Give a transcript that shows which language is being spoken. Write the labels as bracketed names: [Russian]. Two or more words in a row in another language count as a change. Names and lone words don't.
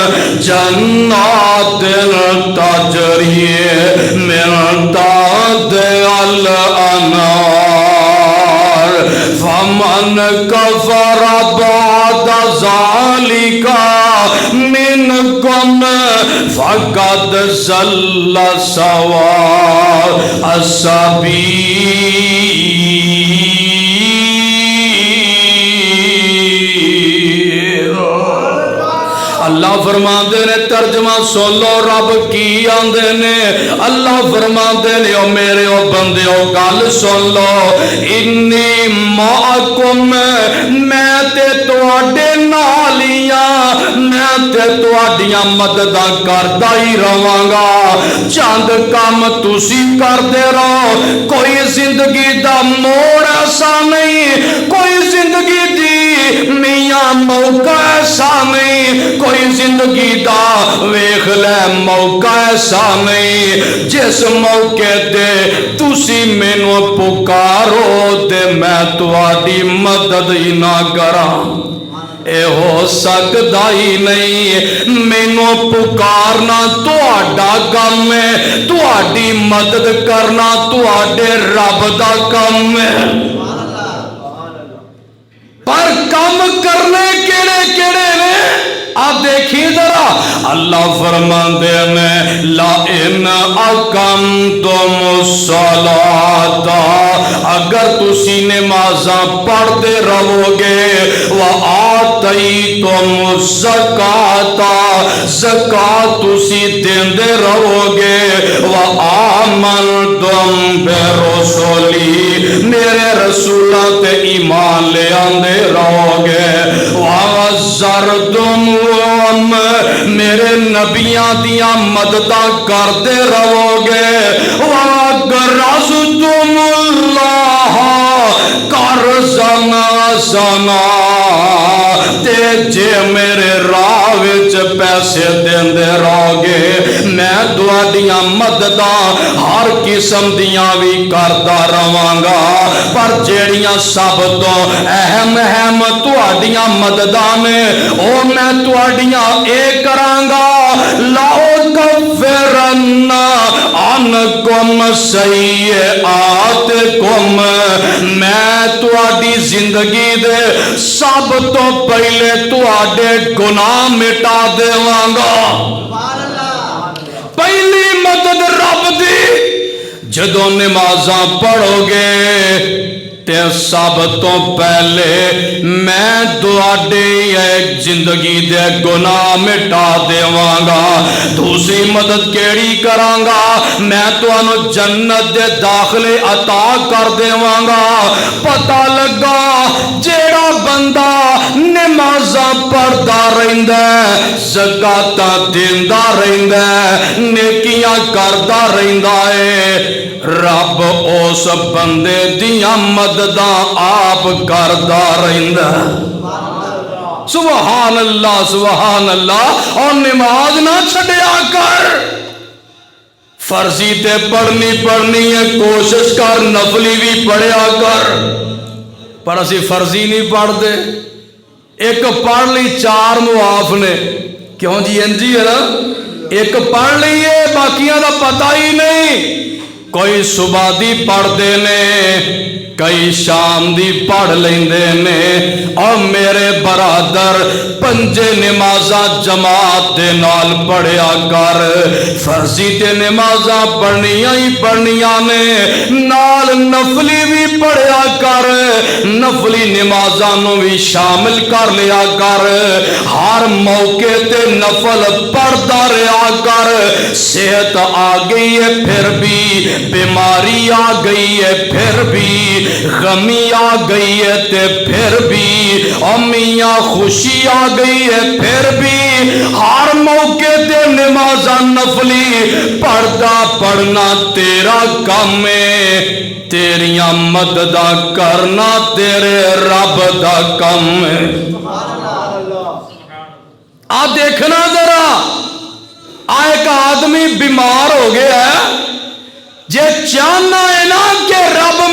[Arabic] جنات تجری من تحتہا الانہار فمن کفر بعد ذالک منکم فقد ضل سواء السبیل۔ [Punjabi] اللہ فرماندے نے ترجمہ سن لو رب کی آندے نے، اللہ فرماندے نے او میرے او بندے او گل سن لو، [Arabic] انی معکم [Punjabi] میں تے تواڈے نال ہی ہاں، میں تے تواڈیاں مدداں کردا ہی رہواں گا، چند کام تسی کردے رہو، کوئی زندگی دا موڑ ایسا نہیں، کوئی زندگی دی میاں موقع ایسا نہیں، کوئی زندگی دا ویکھ لے موقع ایسا نہیں جس موقع دے تسی مینوں پکارو تے میں تواڈی مدد ہی نہ کراں، اے ہو سکدا ہی نہیں، مینوں پکارنا تہاڈا کم ہے، تہاڈی مدد کرنا تہاڈے رب دا کم ہے، پر کم کرنے کیڑے کیڑے نے آپ دیکھیں ذرا، اللہ فرماندے نے [Arabic] لَإِنْ أَقَمْتُمُ الصَّلَاةَ، [Punjabi] اگر تسی نمازاں پڑھتے رہو گے، [Arabic] وَآتَيْتُمُ الزَّكَاةَ، [Punjabi] زکات تسی دیندے رہو گے، [Arabic] وَآمَنْتُمْ بِرُسُلِي، [Punjabi] میرے رسولاں تے ایمان لے آندے رہو گے، وَعَزَّرْتُمْ میرے نبیاں دیاں مدداں کرتے رہو گے، [Arabic] وَأَقْرَضْتُمُ اللَّهَ قَرْضًا حَسَنًا، [Punjabi] تے جے میرے راہ وچ پیسے دیندے رہو گے، میں تہاڈیاں مدداں ہر قسم دیاں بھی کردا رہواں گا، پر جیڑیاں سب تو اہم تہاڈیاں مدداں نے او میں تہاڈیاں اے کراں گا، [Arabic] لَأُكَفِّرَنَّ عَنْكُمْ سَيِّئَاتِكُمْ، [Punjabi] میں تہاڈی زندگی دے سب تو پہلے تہاڈے گناہ مٹا دیواں گا۔ پہلی مدد رب دی جدوں نمازاں پڑھو گے تے سب تو پہلے میں تہاڈے زندگی دے گناہ مٹا دیواں گا۔ دوسری مدد کیڑی کراں گا، میں تانوں جنت دے داخلے عطا کر دیواں گا۔ پتہ لگا جیڑا بندہ نمازاں پڑھدا رہندا ہے، زکاتاں دیندا رہندا ہے، نیکیاں کردا رہندا ہے، رب اس بندے دیاں مدداں آپ کردا رہندا ہے۔ [Arabic] سبحان اللہ سبحان اللہ۔ [Punjabi] اور نماز نہ چھڈیا کر، فرضی تے پڑھنی ہے، کوشش کر نفلی بھی پڑھیا کر، پر اسی فرضی نہیں پڑھتے، ایک پڑھ لی چار معاف نے، کیوں جی انجی ہے نا، ایک پڑھ لیے باقیاں دا پتہ ہی نہیں، کوئی صبح دی پڑھتے نے، کئی شام دی پڑھ لیندے نے، اور میرے برادر پنجے نمازاں جماعت دے نال پڑھیا کر، فرضی تے نمازاں پڑھنیاں ہی پڑھنیاں نے، نال نفلی بھی پڑھیا کر، نفلی نمازاں نو بھی شامل کر لیا کر، ہر موقع تے نفل پڑھدا رہیا کر، صحت آ گئی ہے پھر بھی، بیماری آ گئی ہے پھر بھی، غمی آ گئی ہے تے پھر بھی، امیاں خوشی آ گئی ہے پھر بھی، ہر موقع تے نمازاں نفلی پڑھدا پڑھنا تیرا کم ہے، تیریاں مدداں کرنا تیرے رب دا کم ہے۔ آ دیکھنا ذرا، ایک آدمی بیمار ہو گیا ہے، جے چاہنا ہے نا کہ رب